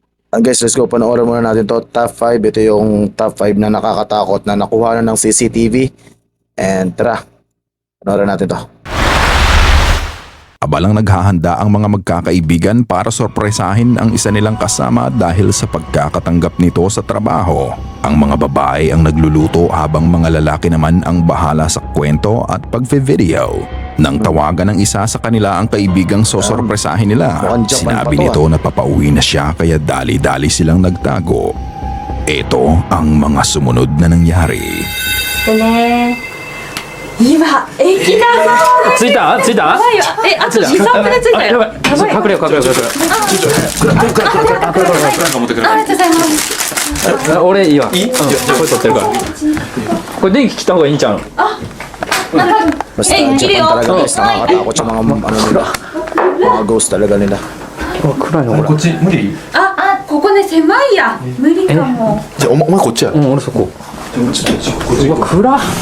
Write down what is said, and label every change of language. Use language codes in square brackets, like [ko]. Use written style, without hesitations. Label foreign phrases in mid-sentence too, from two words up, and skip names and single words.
[en] Guys, let's go. [tl] Panoorin muna natin to. Top 5. Ito yung top 5 na nakakatakot na nakuha na ng CCTV. And tara, panoorin natin to. Abalang naghahanda ang mga magkakaibigan para sorpresahin ang isa nilang kasama dahil sa pagkakatanggap nito sa trabaho. Ang mga babae ang nagluluto habang mga lalaki naman ang bahala sa kwento at pagve-video. Nang tawagan ng isa sa kanila ang kaibigang sosorpresahin nila, sinabi nito na papauwi na siya kaya dali-dali silang nagtago. Ito ang mga sumunod na nangyari. [ja] 今駅だぞ着いた着いたやばいよあと2、3分で着いたよやばい隠れよう隠れよう隠れようありがとうございます俺いいわいいじゃあこれ撮ってるからこれ電気切った方がいいんちゃう [tl] Basta Eh, Japan Gilio. talaga guys, nakakatakot yung mga ano nila. Mga ghost talaga nila. [ja] 暗いなこっち無理あここね狭いや無理かもじゃあお前こっちや。俺そこちょっとこっちうわ暗っ